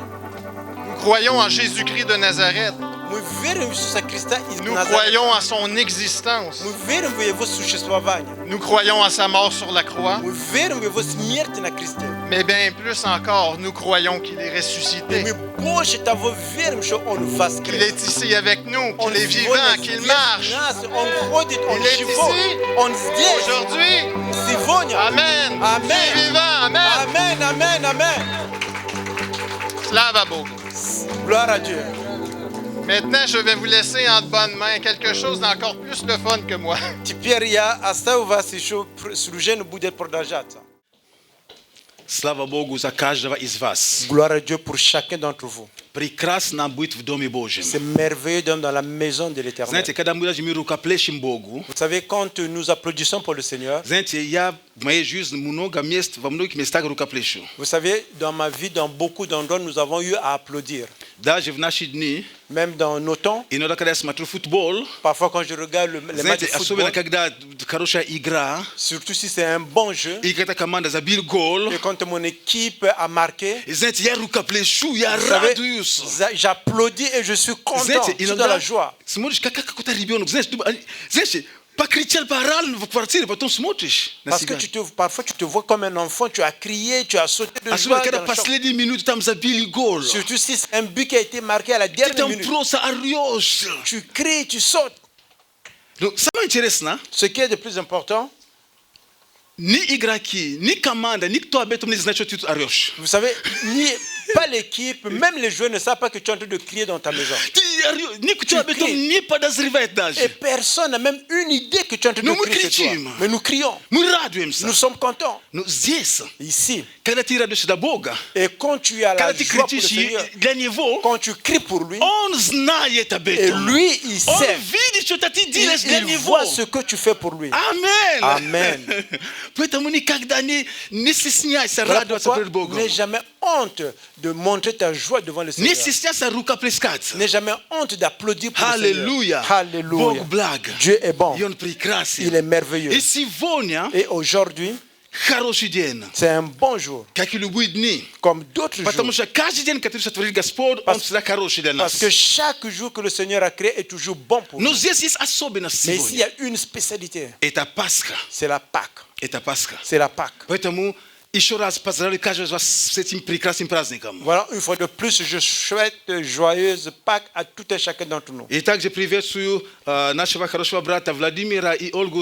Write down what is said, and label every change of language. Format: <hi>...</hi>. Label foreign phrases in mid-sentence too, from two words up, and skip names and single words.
<fr>Nous croyons en Jésus-Christ de Nazareth.</fr> <ru>Мы верим в Иисуса Христа из</ru> <fr>Nous</fr> <ru>Назарета.</ru> <fr>croyons à son existence.</fr> <ru>Мы верим в Его существование.</ru> <fr>Nous croyons à sa mort sur la croix.</fr> <ru>Мы верим в Его смерть на кресте.</ru> <fr>Mais bien plus encore, nous croyons qu'il est</fr> <ru>И</ru> <fr>ressuscité.</fr> <ru>мы больше того верим, что Он</ru> <fr>Qu'il</fr> <ru>воскрес.</ru> <fr>est ici avec nous,</fr> <ru>Он</ru> <fr>qu'il est</fr> <ru>сегодня</ru> <fr>vivant, qu'il</fr> <ru>здесь</ru> <fr>marche.</fr> <ru>нас, Он ходит, Он</ru> <fr>Il est</fr> <ru>живой.</ru> <fr>ici,</fr> <ru>Он здесь.</ru> <fr>Aujourd'hui,</fr> <ru>Сегодня.</ru> <fr>Amen. Amen. Il est vivant, Amen. Amen, amen, amen.</fr> <ru>Слава Богу.</ru> <fr>Gloire à Dieu. Maintenant, je vais vous laisser en de bonnes mains quelque chose d'encore plus le fun que moi.</fr> <ru>Теперь я оставлю вас еще, служение будет продолжаться. Слава Богу за каждого из вас.</ru> <fr>Gloire à Dieu pour chacun d'entre vous.</fr> <ru>прекрасно быть в Доме Божьем.</ru> <fr>C'est merveilleux d'être dans la maison de l'Éternel.</fr> <ru>Знаете, когда мы даже рукоплещем Богу,</ru> <fr>Vous savez, quand nous applaudissons pour le Seigneur,</fr> <ru>знаете, я в моей жизни много мест, во многих местах рукоплещу.</ru> <fr>vous savez, dans ma vie, dans beaucoup d'endroits, nous avons eu à applaudir.</fr> <ru>Даже в наши дни,</ru> <fr>Même dans nos temps,</fr> <ru>иногда, когда я смотрю футбол,</ru> <fr>parfois quand je regarde les matchs</fr> <ru>знаете,</ru> <fr>de football,</fr> <ru>особенно когда хорошая игра,</ru> <fr>surtout si c'est un bon jeu,</fr> <ru>и когда команда забила гол,</ru> <fr>et quand mon équipe a marqué,</fr> <ru>и знаете, я рукоплещу, я</ru> <fr>vous savez,</fr> <ru>радуюсь.</ru> <fr>j'applaudis et je suis content,</fr> <ru>Знаете,</ru> <fr>je suis dans la</fr> <ru>иногда</ru> <fr>joie.</fr> <ru>смотришь, как какой-то ребенок, знаешь, покричал, поорал в квартире, потом смотришь на</ru> <fr>Parce que</fr> <ru>себя.</ru> <fr>parfois tu te vois comme un enfant, tu as crié, tu as sauté de</fr> <ru>Особенно,</ru> <fr>joie.</fr> <ru>когда</ru> <fr>Dans le champ.</fr> <ru>последние минуты там забили гол.</ru> <fr>Surtout si c'est un but qui a été marqué à la</fr> <ru>Ты</ru> <fr>dernière</fr> <ru>там</ru> <fr>minute.</fr> <ru>просто орешь.</ru> <fr>Tu cries, tu sautes.</fr> <ru>Ну, самое интересное,</ru> <fr>Ce qui est de plus important,</fr> <ru>ни игроки, ни команда, никто об этом не знает, что ты тут орешь.</ru> <fr>vous savez, pas l'équipe, même les joueurs ne savent pas que tu es en train de crier dans ta maison.</fr> <ru>Никто об этом не подозревает</ru> <fr>Et</fr> <ru>даже.</ru> <fr>personne n'a même une idée que tu es en train de</fr> <ru>Но мы</ru> <fr>crier chez toi.</fr> <ru>кричим.</ru> <fr>Mais nous crions,</fr> <ru>Мы радуемся.</ru> <fr>nous sommes contents.</fr> <ru>Но здесь,</ru> <fr>Ici.</fr> <ru>когда ты радуешься до Бога,</ru> <fr>Et quand tu as la</fr> <ru>когда ты</ru> <fr>joie pour le</fr> <ru>кричишь</ru> <fr>Seigneur,</fr> <ru>для Него,</ru> <fr>quand tu cries pour lui,</fr> <ru>Он знает об</ru> <fr>et</fr> <ru>этом.</ru> <fr>lui, il</fr> <ru>Он</ru> <fr>sait,</fr> <ru>видит, что ты делаешь для</ru> <fr>il</fr> <ru>Него.</ru> <fr>voit ce que tu fais pour lui. Amen. Amen.</fr> <ru>Поэтому никогда не стесняйся</ru> <fr>Voilà</fr> <ru>радоваться</ru> <fr>pourquoi</fr> <ru>перед Богом.</ru> <fr>n'aie jamais honte de montrer ta joie devant le</fr> <ru>Не</ru> <fr>Seigneur.</fr> <ru>стесняйся рукоплескать.</ru> <fr>N'aie jamais honte d'applaudir pour le</fr> <ru>Аллилуйя.</ru> <fr>Seigneur. Alléluia.</fr> <ru>Бог благ.</ru> <fr>Dieu est bon.</fr> <ru>И Он</ru> <fr>Il</fr> <ru>прекрасен.</ru> <fr>est merveilleux.</fr> <ru>И сегодня</ru> <fr>Et aujourd'hui,</fr> <ru>хороший день,</ru> <fr>c'est un bon jour,</fr> <ru>как и любые дни.</ru> <fr>comme d'autres</fr> <ru>Потому</ru> <fr>jours.</fr> <ru>что каждый день, который сотворил Господь, Он всегда хороший для нас.</ru> <fr>Parce que chaque jour que le Seigneur a créé est toujours bon pour</fr> <ru>Но</ru> <fr>nous.</fr> <ru>здесь есть особенность</ru> <fr>Mais ici, il y</fr> <ru>сегодня.</ru> <fr>a une spécialité.</fr> <ru>Это Пасха.</ru> <fr>C'est la Pâque.</fr> <ru>Это Пасха.</ru> <fr>C'est la Pâque.</fr> <ru>Поэтому еще раз поздравляю каждого из вас с этим прекрасным праздником.</ru> <fr>Voilà, une fois de plus, je souhaite joyeuse Pâques à tout et chacun d'entre nous.</fr> <ru>И также приветствую нашего хорошего брата Владимира и Ольгу.</ru>